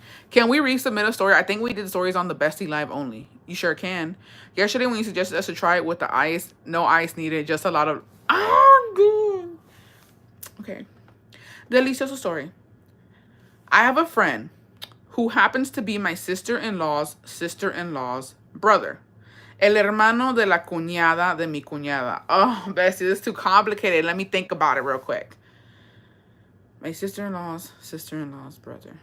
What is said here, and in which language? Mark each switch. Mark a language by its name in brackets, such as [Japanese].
[English] Can we resubmit a story? I think we did stories on the Bestie Live only. You sure can. Yesterday when you suggested us to try it with the ice, no ice needed, just a lot of... good. Okay. Delicioso story. I have a friend who happens to be my sister-in-law's brother. [Spanish] El hermano de la cuñada de mi cuñada. [English] Oh, Bessie, this is too complicated. Let me think about it real quick. My sister-in-law's brother.